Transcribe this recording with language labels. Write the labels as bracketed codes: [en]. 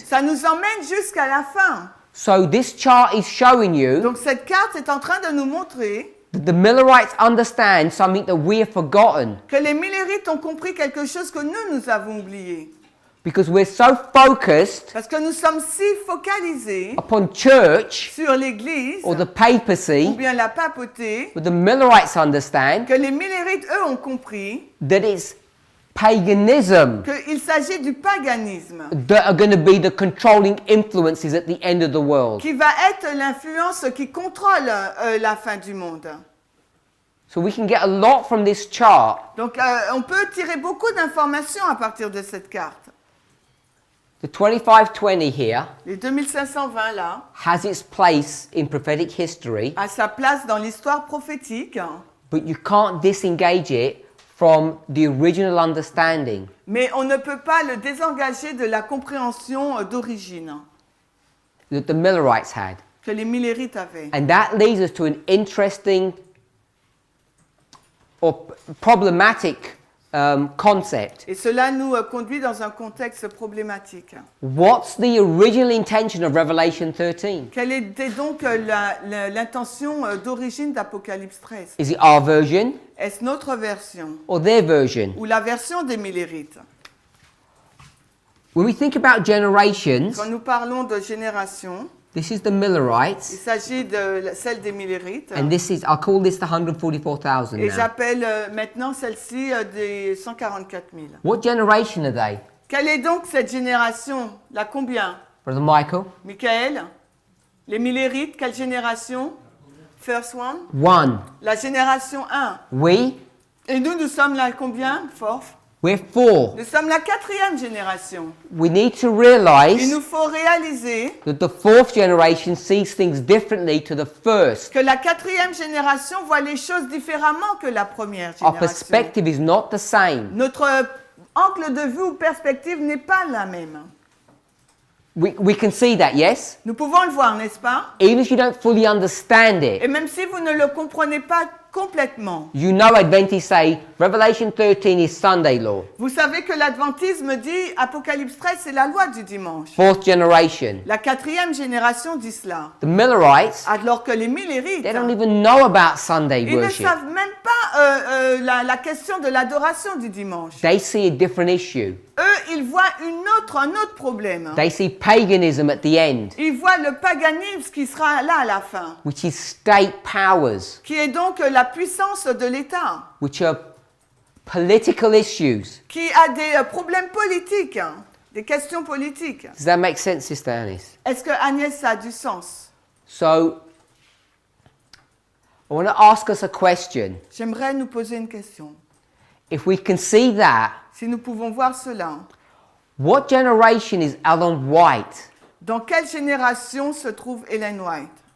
[fr] Ça nous emmène jusqu'à la fin. [en] So this chart is showing you [fr] Donc cette carte est en train de nous montrer [en] that the Millerites understand something that we have forgotten [fr] que les Millérites ont compris quelque chose que nous avons oublié. [en] because we're so focused [fr] Parce que nous sommes si focalisés [en] upon church [fr] sur l'Église [en] or the [fr] ou [en] papacy, [fr] bien la papauté [en] but the Millerites understand [fr] que les Millérites, eux, ont compris [en] that it's paganism [fr] qu'il s'agit du paganisme [en] that are going to be the controlling influences at the end of the world. [fr] qui va être l'influence qui contrôle la fin du monde. [en] So we can get a lot from this chart. [fr] Donc on peut tirer beaucoup d'informations à partir de cette carte. [en] The 2520 here [fr] Les 2520 là [en] has its place in prophetic history, [fr] a sa place dans l'histoire prophétique, [en] but you can't disengage it from the original understanding [fr] mais on ne peut pas le désengager de la compréhension d'origine [en] that the Millerites had. [fr] que les Millérites avaient. [en] And that leads us to an interesting or problematic concept. [fr] Et cela nous conduit dans un contexte problématique. [en] What's the original intention of Revelation 13? [fr] Quelle était donc l'intention d'origine d'Apocalypse 13? [en] Is it our version [fr] Est-ce notre version [en] or their version? [fr] ou la version des Millérites? [en] When we think about generations, [fr] Quand nous parlons de génération, [en] this is the [fr] il [en] Millerites, [fr] s'agit de celle des Millérites. [en] and this is, I'll call this the 144,000 [fr] Et [en] now. [fr] j'appelle maintenant celle-ci des 144 000. [en] What generation are they? [fr] Quelle est donc cette génération? La combien? [en] Brother Michael? [fr] Michael? Les Millérites, quelle génération? [en] First one? One. [fr] La génération 1. [en] We? [fr] Et nous sommes la combien? [en] Fourth. We're four. [fr] Nous sommes la 4e génération. [en] We need to [fr] Il [en] realize [fr] nous faut réaliser [en] that the fourth generation sees things differently to the first. [fr] que la 4e génération voit les choses différemment que la première [en] Our [fr] génération. [en] perspective is not the same. [fr] Notre angle de vue ou perspective n'est pas la même. [en] We can see that, yes? [fr] Nous pouvons le voir, n'est-ce pas? [en] Even if you don't fully understand [fr] Et [en] it, [fr] même si vous ne le comprenez pas complètement, [en] you know Adventists say Revelation 13 is Sunday law. [fr] vous savez que l'adventisme dit Apocalypse 13, c'est la loi du dimanche. [en] Fourth generation. [fr] La 4e génération dit cela. [en] The Millerites, [fr] Alors que les Millérites, [en] they don't even know about Sunday [fr] ils ne [en] worship. [fr] savent même pas la question de l'adoration du dimanche. [en] They see a different issue. [fr] Eux, ils voient un autre problème. [en] They see paganism at the end, [fr] Ils voient le paganisme qui sera là à la fin, [en] which is state powers, [fr] qui est donc la puissance de l'État, [en] which are political issues. [fr] qui a des problèmes politiques, des questions politiques. [en] Does that make sense, Sister Anis? [fr] Est-ce que Agnès, ça a du sens? [en] So, I want to ask us a question. [fr] J'aimerais nous poser une question. [en] If we can see that, [fr] Si nous pouvons voir cela, [en] what generation is Ellen White? [fr] dans quelle génération se trouve Ellen White?